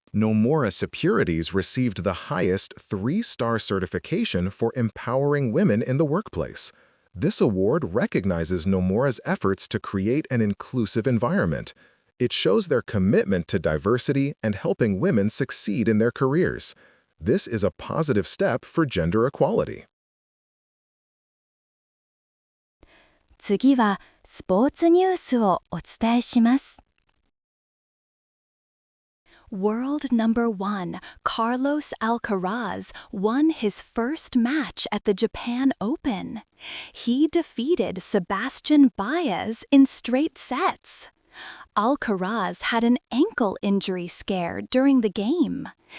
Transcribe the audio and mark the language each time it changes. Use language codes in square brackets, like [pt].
[en] Nomura Securities received the highest 3-star certification for empowering women in the workplace. This award recognizes Nomura's efforts to create an inclusive environment. It shows their commitment to diversity and helping women succeed in their careers. This is a positive step for gender equality. [ja] 次はスポーツニュースをお伝えします。 [en] World number 1, Carlos Alcaraz, won his first match at the Japan Open. He defeated Sebastian Baez in straight sets. Alcaraz had an ankle injury scare during the game.